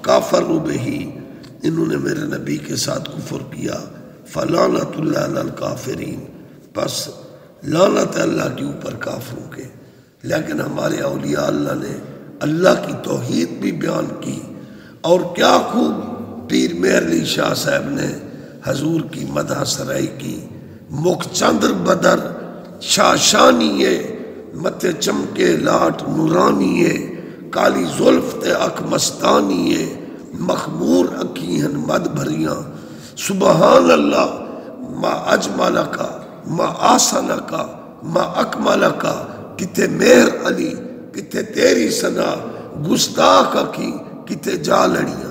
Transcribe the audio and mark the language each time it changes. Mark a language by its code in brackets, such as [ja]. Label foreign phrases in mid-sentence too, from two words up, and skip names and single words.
[ar] فکافروا بہی، [ur] انہوں نے میرے نبی کے ساتھ کفر کیا، [ar] فلعنت اللہ علی الکافرین، [ur] پس لعنت اللہ کے اوپر کافروں کے۔ لیکن ہمارے اولیاء اللہ نے اللہ کی توحید بھی بیان کی، اور کیا خوب پیر مہر علی شاہ صاحب نے حضور کی مدح سرائی کی۔ [pa] مکھ چندر بدر شاشانیے، متھے چمکے لاٹ نورانیے، کالی زلف تے اکھ مستانیے، مخمور اکھیہن مد بھریاں، [ar] سبحان اللہ ما اجملکا ما آسنکا ما اکملکا، [pa] کتے مہر علی کتے تیری ثنا، گستاخ اکھی کتے جا لڑیاں۔